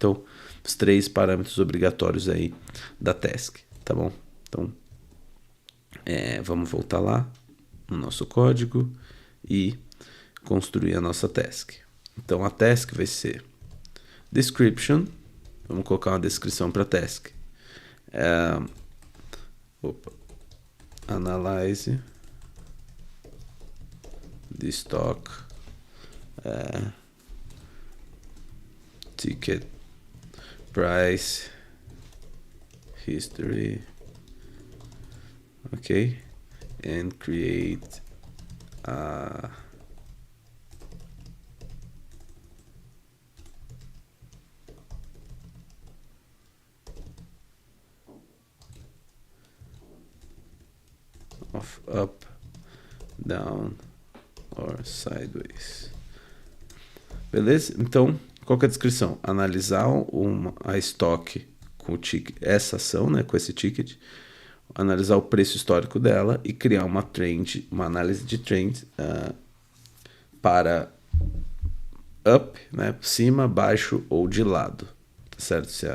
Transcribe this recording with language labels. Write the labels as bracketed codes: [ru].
[pt] Então, os 3 parâmetros obrigatórios aí da task, tá bom? Então, vamos voltar lá no nosso código e construir a nossa task. Então a task vai ser description, vamos colocar uma descrição para task. [en] Analyze the stock ticket price history, okay, and create a of up, down or sideways. [pt] Beleza? Então, qual que é a descrição? Analisar a estoque com o ticket, essa ação, né, com esse ticket, analisar o preço histórico dela e criar uma análise de trend para up, né, cima, baixo ou de lado, tá certo?